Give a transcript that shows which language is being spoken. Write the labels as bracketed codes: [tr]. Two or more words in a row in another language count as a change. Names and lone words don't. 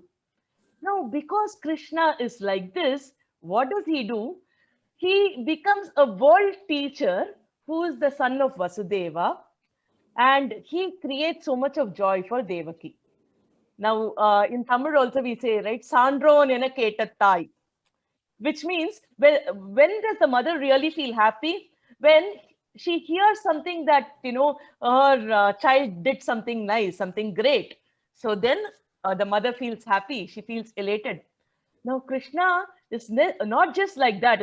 [en] Now, because Krishna is like this, what does he do? He becomes a world teacher who is the son of Vasudeva, and he creates so much of joy for Devaki. Now, in Tamil also we say, right, [ta] சான்றோன் எனக் கேட்ட தாய். [en] which means when does the mother really feel happy? When she hears something that, her child did something nice, something great. So then the mother feels happy, she feels elated. Now, Krishna is not just like that.